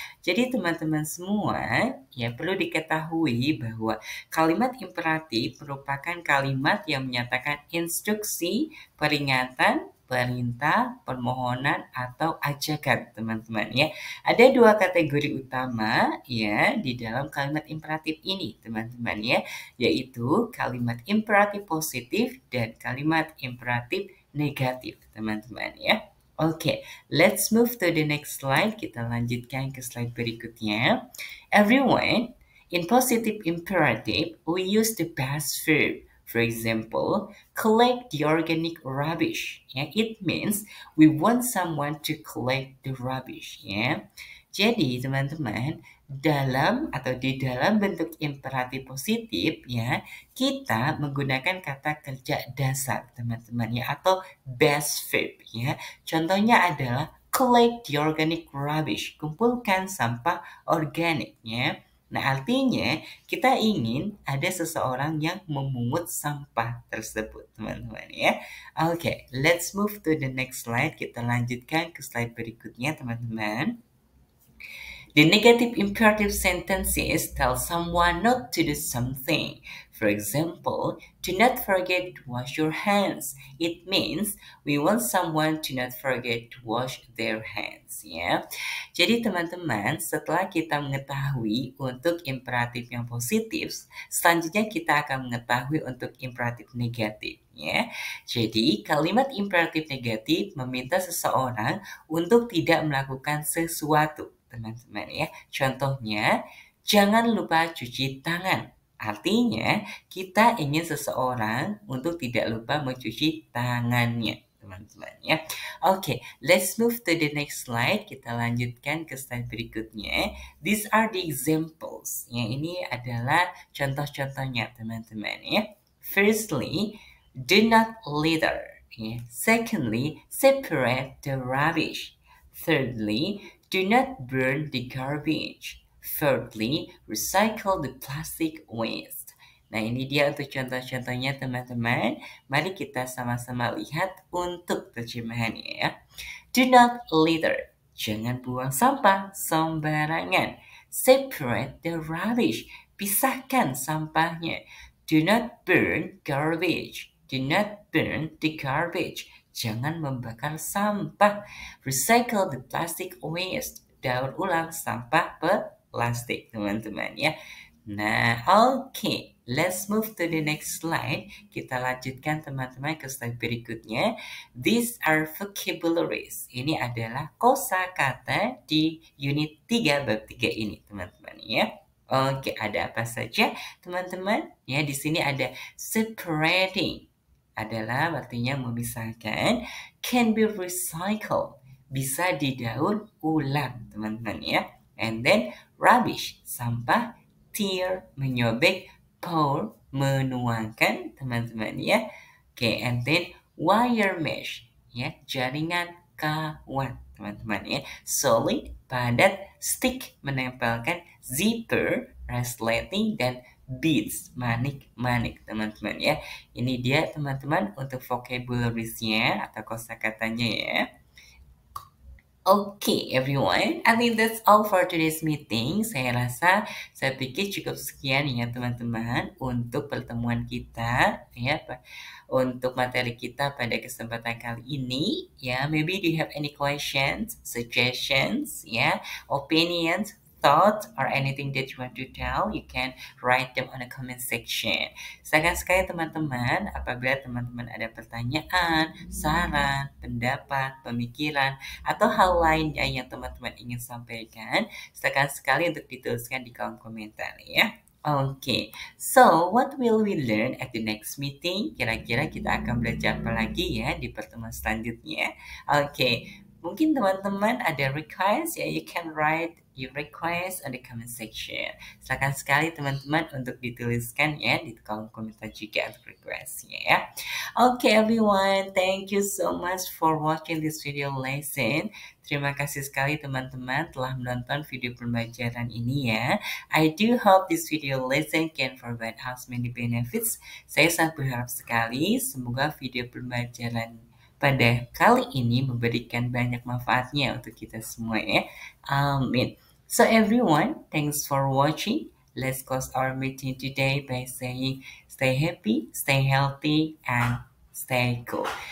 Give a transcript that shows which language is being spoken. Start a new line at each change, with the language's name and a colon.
Indonesian: Jadi teman-teman semua ya perlu diketahui bahwa kalimat imperatif merupakan kalimat yang menyatakan instruksi, peringatan, perintah, permohonan, atau ajakan teman-teman ya. Ada dua kategori utama ya di dalam kalimat imperatif ini teman-teman ya, yaitu kalimat imperatif positif dan kalimat imperatif negatif teman-teman ya.
English: Oke, let's move to the next slide.
Indonesian: Kita lanjutkan ke slide berikutnya.
English: Everyone, in positive imperative, we use the past verb. For example, collect the organic rubbish. Yeah, it means we want someone to collect the rubbish.
Indonesian: Yeah. Jadi teman-teman, dalam atau di dalam bentuk imperatif positif ya, kita menggunakan kata kerja dasar teman-teman ya atau base verb ya. Contohnya adalah
English: collect the organic rubbish,
Indonesian: kumpulkan sampah organik ya. Nah, artinya kita ingin ada seseorang yang memungut sampah tersebut, teman-teman ya.
English: Oke, let's move to the next slide.
Indonesian: Kita lanjutkan ke slide berikutnya, teman-teman.
English: The negative imperative sentences tell someone not to do something. For example, do not forget to wash your hands. It means we want someone to not forget to wash their hands.
Indonesian: Ya. Jadi teman-teman, setelah kita mengetahui untuk imperatif yang positif, selanjutnya kita akan mengetahui untuk imperatif negatif. Ya. Jadi kalimat imperatif negatif meminta seseorang untuk tidak melakukan sesuatu. Teman-teman ya. Contohnya, jangan lupa cuci tangan. Artinya, kita ingin seseorang untuk tidak lupa mencuci tangannya, teman-teman ya.
English: Oke, let's move to the next slide.
Indonesian: Kita lanjutkan ke slide berikutnya.
English: These are the examples.
Indonesian: Yang ini adalah contoh-contohnya, teman-teman ya.
English: Firstly, do not litter. Yeah. Secondly, separate the rubbish. Thirdly, do not burn the garbage. Fourthly, recycle the plastic waste.
Indonesian: Nah, ini dia untuk contoh-contohnya teman-teman. Mari kita sama-sama lihat untuk terjemahannya ya.
English: Do not litter.
Indonesian: Jangan buang sampah sembarangan.
English: Separate the rubbish.
Indonesian: Pisahkan sampahnya.
English: Do not burn garbage. Do not burn the garbage.
Indonesian: Jangan membakar sampah.
English: Recycle the plastic waste.
Indonesian: Daur ulang sampah plastik, teman-teman ya. Nah, oke.
English: Let's move to the next slide.
Indonesian: Kita lanjutkan teman-teman ke slide berikutnya.
English: These are vocabularies.
Indonesian: Ini adalah kosakata di unit 3 bab 3 ini, teman-teman ya. Oke, ada apa saja, teman-teman? Ya, di sini ada separating. Adalah artinya memisahkan.
English: Can be recycled.
Indonesian: Bisa didaur ulang, teman-teman ya.
English: And then rubbish, sampah. Tear, menyobek.
Indonesian: Pour, menuangkan, teman-teman ya. Oke,
English: and then wire mesh,
Indonesian: ya, jaringan kawat, teman-teman ya. Solid, padat. Stick, menempelkan. Zipper, resleting, dan beads, manik-manik, teman-teman ya. Ini dia teman-teman untuk vocabularies-nya atau kosakatanya ya.
English: Okay, everyone. I think that's all for today's meeting.
Indonesian: Saya pikir cukup sekian ya teman-teman untuk pertemuan kita ya untuk materi kita pada kesempatan kali ini ya.
English: Maybe do you have any questions, suggestions, ya, opinions, thoughts, or anything that you want to tell? You can write them on the comment section.
Indonesian: Silakan sekali teman-teman, apabila teman-teman ada pertanyaan, saran, pendapat, pemikiran, atau hal lainnya yang teman-teman ingin sampaikan, silakan sekali untuk dituliskan di kolom komentar ya.
English: Oke, so what will we learn at the next meeting?
Indonesian: Kira-kira kita akan belajar apa lagi ya di pertemuan selanjutnya? Oke, mungkin teman-teman ada request ya,
English: you can write your request on the comment section.
Indonesian: Silakan sekali teman-teman untuk dituliskan ya di kolom komentar juga untuk requestnya ya.
English: Okay, everyone, thank you so much for watching this video lesson.
Indonesian: Terima kasih sekali teman-teman telah menonton video pembelajaran ini ya.
English: I do hope this video lesson can provide us many benefits.
Indonesian: Saya sangat berharap sekali semoga video pembelajaran pada kali ini memberikan banyak manfaatnya untuk kita semua ya. Amin.
English: So everyone, thanks for watching. Let's close our meeting today by saying stay happy, stay healthy, and stay cool.